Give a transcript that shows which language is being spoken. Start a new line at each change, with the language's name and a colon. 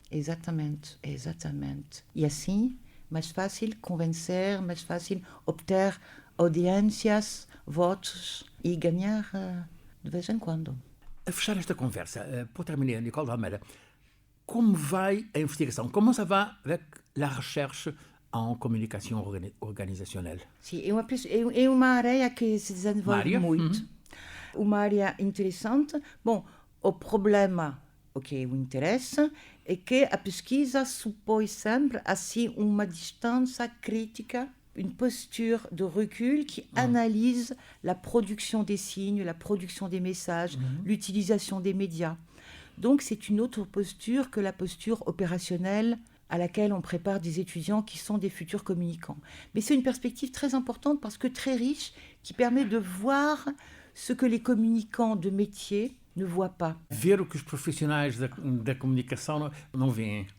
Portuguese: Exatamente. E assim, mais fácil convencer, mais fácil obter audiências, votos e ganhar de vez em quando. A fechar esta conversa, para terminar, Nicole de Almeida, como vai a investigação?
French: Comment ça va avec la recherche en communication organisationnelle?
Portuguese: Sim, é uma área que se desenvolve muito. Uma área interessante. Bom, o problema, o que me interessa, é que a pesquisa supõe sempre assim uma distância crítica,
French: une posture de recul qui analyse la production des signes, la production des messages, l'utilisation des médias. Donc c'est une autre posture que la posture opérationnelle à laquelle on prépare des étudiants qui sont des futurs communicants. Mais c'est une perspective très importante parce que très riche, qui permet de voir ce que les communicants de métier ne voient pas.
Portuguese: Ver o que os profissionais da comunicação não veem.